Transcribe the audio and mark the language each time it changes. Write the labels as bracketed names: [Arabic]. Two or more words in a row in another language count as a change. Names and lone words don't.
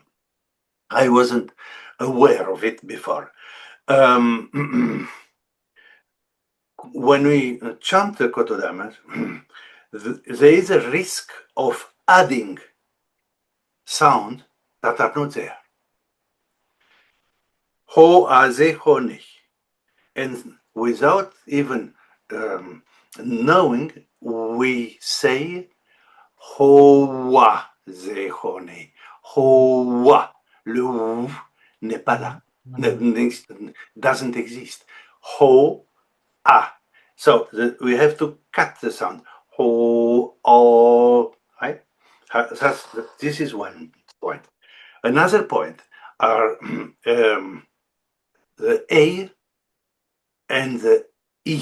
[English] I wasn't aware of it before. When we chant the Kotodama, there is a risk of adding sound that are not there. [Japanese] Ho, aze, ho, ne. [English] And without even knowing, we say [Japanese] ho, wa, ze, ho, ne. Ho, wa. [French] Le ou n'est pas là. [English] Doesn't exist. Ho, ah. So we have to cut the sound. Ho, oh, right? This is one point. Another point are the A and the E.